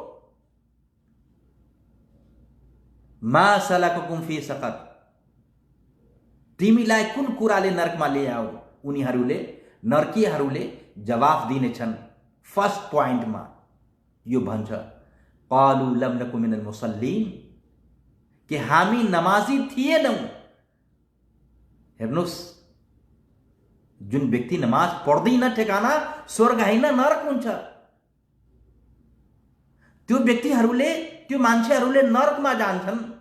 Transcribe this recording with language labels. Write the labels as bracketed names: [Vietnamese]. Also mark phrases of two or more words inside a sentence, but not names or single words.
[Arabic] ما سلككم في سقر, [Nepali] तिमीलाई कुन कुराले नरकमा ल्याओ। उनीहरूले, नरकीहरूले जवाफ दिनेछन् [English] first point [Nepali] यो भन्छ, [Arabic] قالوا لم نك من المصلين, [Nepali] कि हामी नमाजी थिएनौँ। हेर्नुहोस्, जुन व्यक्ति नमाज पढ्दैन ठेगाना स्वर्ग होइन नरक हुन्छ। त्यो व्यक्तिहरूले, त्यो मान्छेहरूले नरकमा जान्छन्।